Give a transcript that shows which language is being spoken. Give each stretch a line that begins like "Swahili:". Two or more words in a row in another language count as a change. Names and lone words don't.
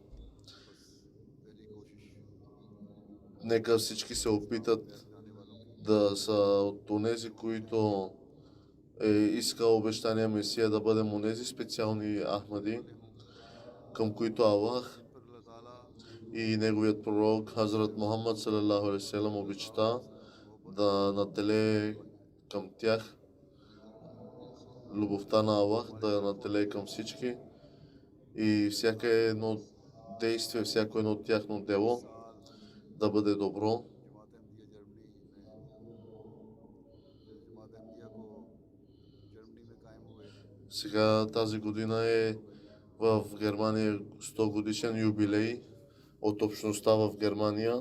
Bulgarian: Нека всички се опитат да са от онези, които е искал обещания Месия да бъдем онези специални Ахмади, към които Аллах и неговият пророк Хазрат Мухаммад
Arabic: صلى الله عليه وسلم
Bulgarian: обичта да наделее към тях. Любовта на Аллах да наделее към всички и всяко едно действие, всяко едно тяхно дело да бъде добро. Сега тази година е в Германия 100 годишен юбилей от общността в Германия.